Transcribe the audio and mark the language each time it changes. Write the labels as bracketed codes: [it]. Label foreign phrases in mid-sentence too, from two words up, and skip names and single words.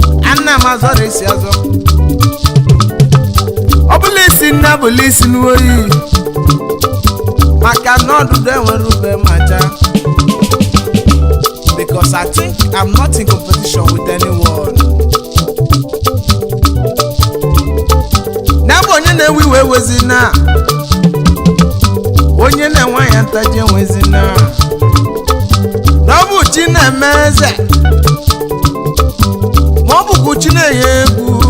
[ig] Ana m azọrọ isi azọ. Ọ bụla isi nne, abụla isi n'oyi. Maka na ọdụdụ enwere ube ma cha. [en] Because I think I'm not in competition with anyone. [ig] Na bụ onye na-ewe iwe ewezi na. Onye na-enwe ya ntaji enwezi na. Na ọ bụ chi na-eme eze, ma ọ bụkwa chi na-enye egwu.